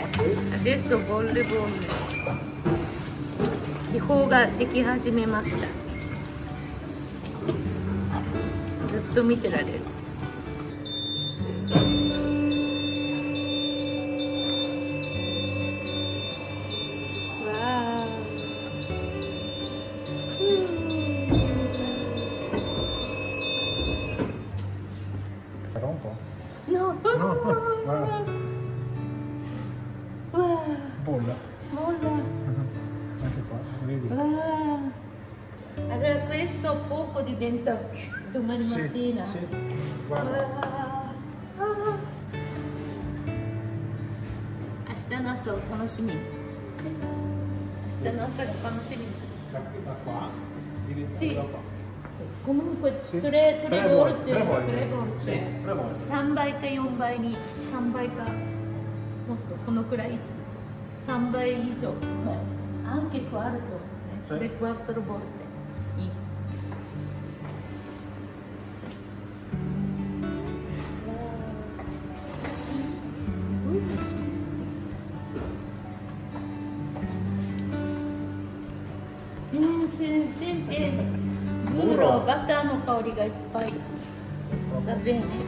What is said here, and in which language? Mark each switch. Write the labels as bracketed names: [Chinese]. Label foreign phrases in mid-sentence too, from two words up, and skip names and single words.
[Italian] Adesso bolle, bolle. [Japanese] 気泡ができ始めました。ずっと見てられる。わあ。 [Italian] Però un po'. No. No, guarda. Bolla. Molla. Anche qua, vedi? Allora questo poco diventa domani mattina. Sì, guarda. [Japanese] 明日の朝を楽しみに。明日の朝が楽しみに。 [Italian] Da qua diventa Sì. da qua. Comunque Sì. tre volte, tre volte. tre volte. Sì, 3 volte. [Japanese] 3 倍か4倍に、3倍かもっとこのくらい、3倍以上、 [Italian] anche quarto, tre quattro volte. Sente burro, [Japanese] バターの香りがいっぱい。 [Italian] Va bene.